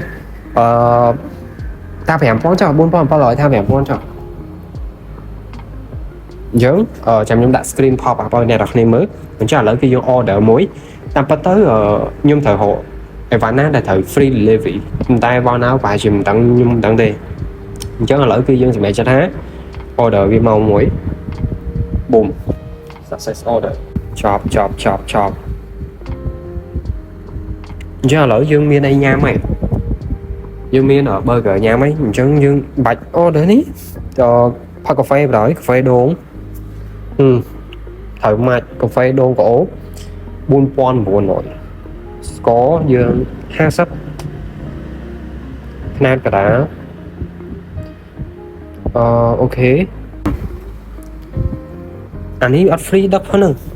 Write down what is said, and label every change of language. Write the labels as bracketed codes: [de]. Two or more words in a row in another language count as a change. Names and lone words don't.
[km] តា5000ចុះ4700ថា5000ចុះអញ្ចឹងចាំខ្ញុំដាក់ [en] screen pop [km] ឲ្យអ្នកនរគ្នាមើលអញ្ចឹងឥឡូវគឺយើង order មួយតាមពិតទៅខ្ញុំត្រូវរកអីវ៉ាន់ណាដែលត្រូវ [en] free delivery [km] តែវ៉ាន់ណាប្រហែលជាមិនដឹងខ្ញុំមិនដឹងទេអញ្ចឹងឥឡូវគឺយើងសម្រេចចិត្តថា order វាមកមួយ [en] boom success order [km] ចប់ អញ្ចឹងឥឡូវយើងមានអីញ៉ាំហើយយើងមាន burger ញ៉ាំហើយអញ្ចឹងយើងបាច់ order នេះផឹកកាហ្វេបណ្ដោយកាហ្វេដូងត្រូវម៉ាច់កាហ្វេដូងក្អូប4900ស្ករយើង50ຂະຫນាតកដាលអូខេអានេះអត់ free ដឹកហ្នឹង